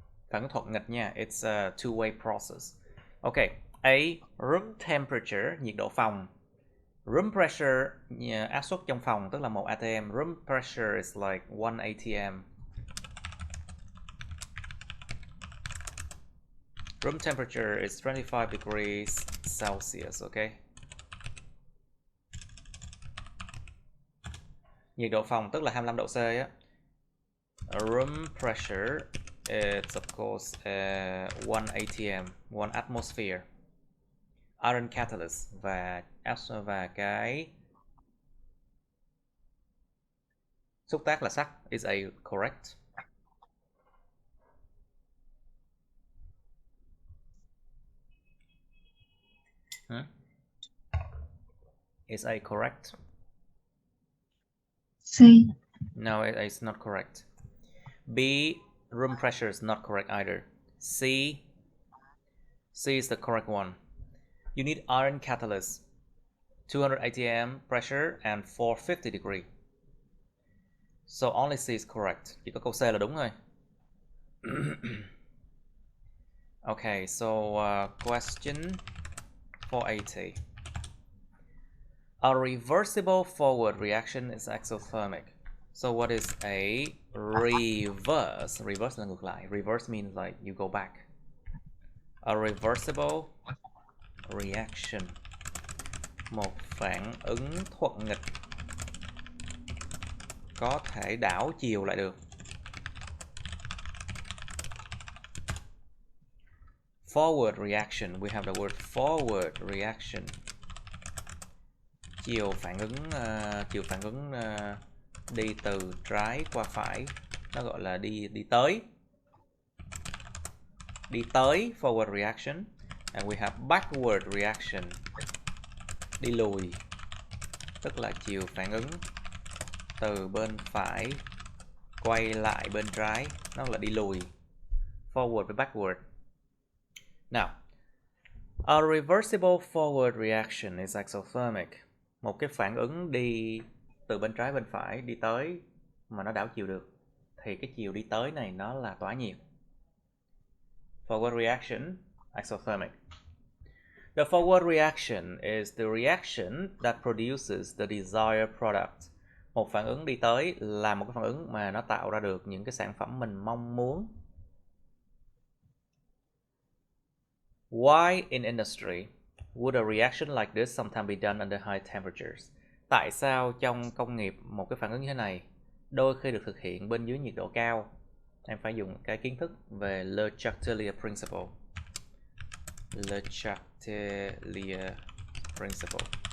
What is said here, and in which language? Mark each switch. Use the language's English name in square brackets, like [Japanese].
[Vietnamese] Phản ứng thuận nghịch nha. [English] It's a two-way process. Okay. A. Room temperature, [Vietnamese] nhiệt độ phòng. [English] Room pressure, [Vietnamese] áp suất trong phòng, tức là 1 atm. [English] Room pressure is like 1 atm. Room temperature is 25 degrees Celsius, okay? [Vietnamese] Nhiệt độ phòng tức là 25 độ C á. [English] Room pressure is of course 1 atm, 1 atmosphere. Iron catalyst [Vietnamese] và cái xúc tác là sắt [English] is A correct? Is A correct? C. No, it's not correct. B, room pressure is not correct either. C is the correct one. You need iron catalyst, 200 atm pressure and 450 degree. So only C is correct. [Vietnamese] Chỉ có câu C là đúng thôi. [English] Okay, so question 480. A reversible forward reaction is exothermic. So what is a reverse? Reverse [Vietnamese] là ngược lại. [English] Reverse means like you go back. A reversible reaction. [Vietnamese] Một phản ứng thuận nghịch có thể đảo chiều lại được. [English] Forward reaction. We have the word forward reaction. [Vietnamese] Chiều phản ứng đi từ trái qua phải, nó gọi là đi tới. Đi tới, [English] forward reaction. And we have backward reaction. [Vietnamese] Đi lùi, tức là chiều phản ứng từ bên phải quay lại bên trái, nó là đi lùi. [English] Forward với backward. Now, a reversible forward reaction is exothermic. [Vietnamese] Một cái phản ứng đi từ bên trái bên phải đi tới mà nó đảo chiều được, thì cái chiều đi tới này nó là tỏa nhiệt. [English] Forward reaction, exothermic. The forward reaction is the reaction that produces the desired product. [Vietnamese] Một phản ứng đi tới là một cái phản ứng mà nó tạo ra được những cái sản phẩm mình mong muốn. [English] Why in industry would a reaction like this sometimes be done under high temperatures? [Vietnamese] Tại sao trong công nghiệp một cái phản ứng như thế này đôi khi được thực hiện bên dưới nhiệt độ cao? Em phải dùng cái kiến thức về Le Chatelier Principle. [English] Le Chatelier Principle.